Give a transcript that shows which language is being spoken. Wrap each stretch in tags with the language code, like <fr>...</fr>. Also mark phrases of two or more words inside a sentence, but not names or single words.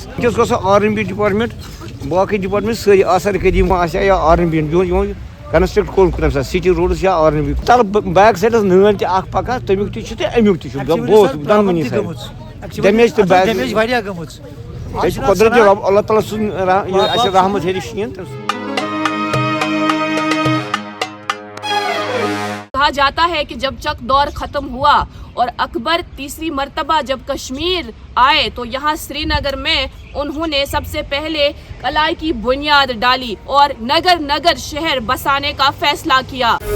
<ks>وٕنکٮ۪س گوٚو سُہ</ks> <en>R N B department</en> <ks>باقٕے ڈِپاٹمنٹ سٲری آثار قدیٖم آسہِ ہا یا آر این بی یِمو کنسٹرکٹ کوٚرمُت تَمہِ ساتہٕ</ks> <en>city roads</en> <ks>یا آر این بی تَلہٕ</ks> <en>back side</en> <ks>نٲلۍ تہِ اکھ پَکان تَمیُک تہِ چھُ تہٕ اَمیُک تہِ چھُ بوتھ دۄنوٕنی</ks> <en>side damage</en> <ks>تہٕ بیک واریاہ گٔمٕژ. بیٚیہِ چھُ قۄدرتی رۄب اللہ تعالیٰ سُنٛد اَسہِ رحمت ہیٚرِ شیٖن تہٕ</ks> <ur>کہا جاتا ہے کہ جب چک دور ختم ہوا اور اکبر تیسری مرتبہ جب کشمیر آئے تو یہاں سری نگر میں انہوں نے سب سے پہلے قلعہ کی بنیاد ڈالی اور نگر نگر شہر بسانے کا فیصلہ کیا.</ur>